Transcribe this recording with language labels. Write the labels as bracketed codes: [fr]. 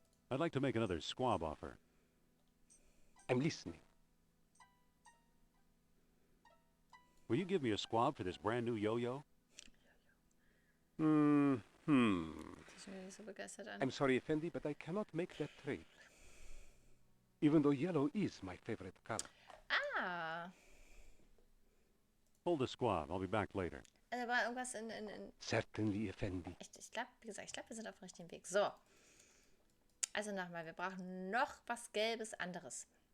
[en] I'd like to make another squab offer. I'm listening. Will you give me a squab for this brand new yo-yo? [de] Sieht schon wieder nicht so begeistert an. [en] I'm sorry, Effendi, but I cannot make that trade. Even though yellow is my favorite color. Ah, Hold the squab. I'll be back later. [de] da war irgendwas in [en] Certainly, Effendi. [de] ich glaube, wie gesagt, wir sind auf dem richtigen Weg. So. Also nochmal, wir brauchen noch was Gelbes anderes.